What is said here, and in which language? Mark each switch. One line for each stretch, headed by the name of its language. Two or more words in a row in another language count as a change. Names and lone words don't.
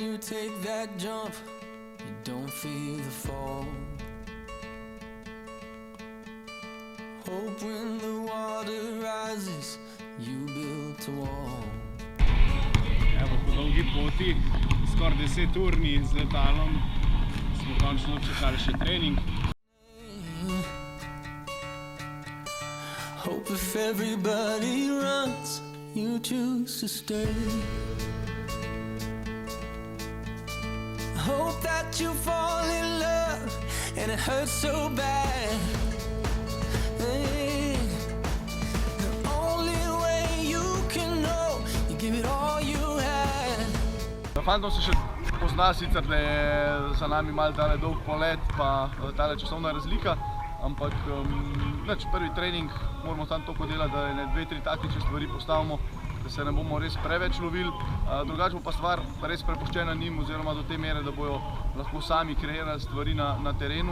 English: take that jump, you don't feel the fall. Hope when the water rises, you built a wall.
Slovenian: Evo, po dolgi poti, skoraj 10-urni z letalom, smo končno čakali še trening.
English: Hope if everybody runs, you choose to stay. Hope that you fall in love and it hurts so bad. Hey, the only way you can know, you give it all you had.
Slovenian: Fantom se še pozna sicer, da je za nami malo tale dolg polet pa tale časovna razlika, ampak prvi trening moramo tam toliko delati, da ne 2-3 taktične stvari postavimo, da se ne bomo res preveč lovili. Drugače bo pa stvar res prepuščena njim oziroma do te mere, da bojo lahko sami kreirali stvari na terenu.